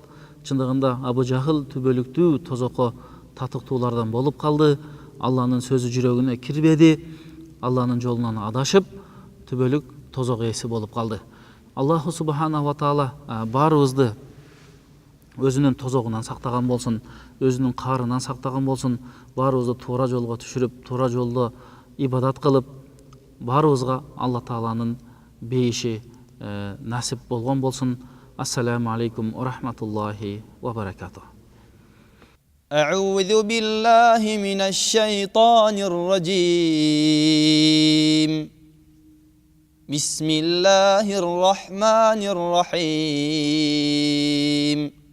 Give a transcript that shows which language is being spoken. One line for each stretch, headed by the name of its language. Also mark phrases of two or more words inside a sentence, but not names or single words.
Kyrgyz: Чындыгында Абу Жахыл түбөлүктүү тозокко татыктуулардан болуп калды. Алланын сөзү жүрөгүнө кирбеди. Алланын жолунан адашып, түбөлүк тозок ээси болуп калды.
Arabic: الله سبحانه وتعالى
Kyrgyz: баарыбызды өзүнүн тозогунан сактаган болсун, өзүнүн каарынан сактаган болсун, баарыбызды туура жолго түшүрүп, туура жолдо ибадат кылып, баарыбызга Алла Тааланын бейиши насип болгон болсун.
Arabic: السلام عليكم ورحمة الله وبركاته. أعوذ بالله من الشيطان الرجيم. بسم الله الرحمن الرحيم.